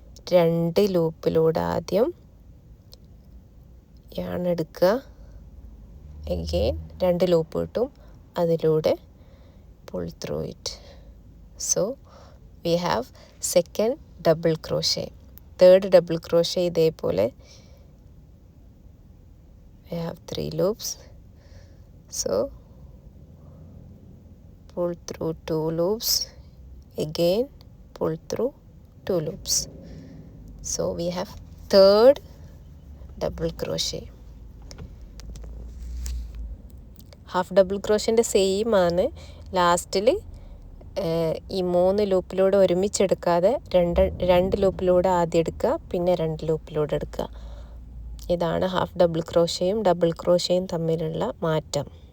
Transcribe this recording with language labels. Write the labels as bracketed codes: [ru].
[ml] 2 ലൂപ്പിലൂടെ ആദ്യം യാൺ എടുക്കുക, again 2 loop കിട്ടും, അതിലൂടെ [en] Pull through it. So we have second double crochet. Third double crochet [ml] ഇതേപോലെ [en] we have 3 loops. So pull through 2 loops, again pull through 2 loops. So we have third double crochet. [ml] Half double ക്രോഷൻ്റെ same ആണ്. ലാസ്റ്റിൽ ഈ 3 ലൂപ്പിലൂടെ ഒരുമിച്ചെടുക്കാതെ രണ്ട് ലൂപ്പിലൂടെ ആദ്യം എടുക്കുക, പിന്നെ 2 ലൂപ്പിലൂടെ എടുക്കുക. ഇതാണ് ഹാഫ് ഡബിൾ ക്രോഷയും ഡബിൾ ക്രോഷയും തമ്മിലുള്ള മാറ്റം.